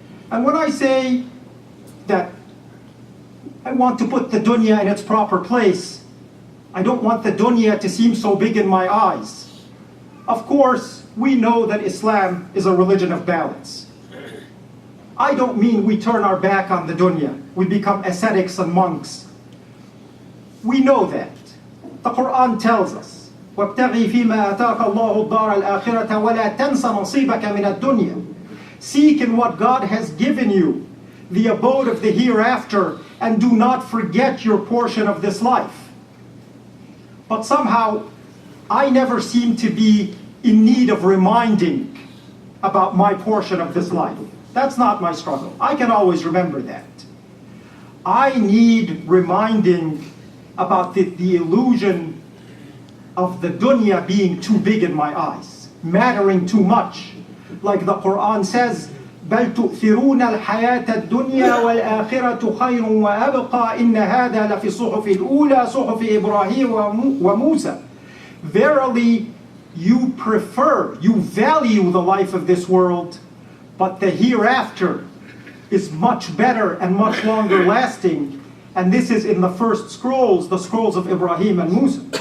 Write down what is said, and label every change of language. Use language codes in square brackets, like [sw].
[en] And when I say that I want to put the dunya in its proper place, I don't want the dunya to seem so big in my eyes. Of course, we know that Islam is a religion of balance. I don't mean we turn our back on the dunya, we become ascetics and monks. We know that. The Quran tells us, [ar] وَابْتَغِي فِي مَا آتَاكَ اللَّهُ الدَّارَ الْآخِرَةَ وَلَا تَنْسَ نَصِيبَكَ مِنَ الدُّنْيَا. [en] Seek in what God has given you, the abode of the hereafter, and do not forget your portion of this life. But somehow, I never seem to be in need of reminding about my portion of this life. That's not my struggle. I can always remember that. I need reminding about the illusion of the dunya being too big in my eyes, mattering too much. Like the Quran says, [ar] بل تؤثرون الحياة الدنيا والآخرة خير وأبقى إن هذا لفي الصحف الأولى صحف إبراهيم وموسى. [en] Verily, you value the life of this world, but the hereafter is much better and much longer lasting. And this is in the first scrolls, the scrolls of Ibrahim and Musa.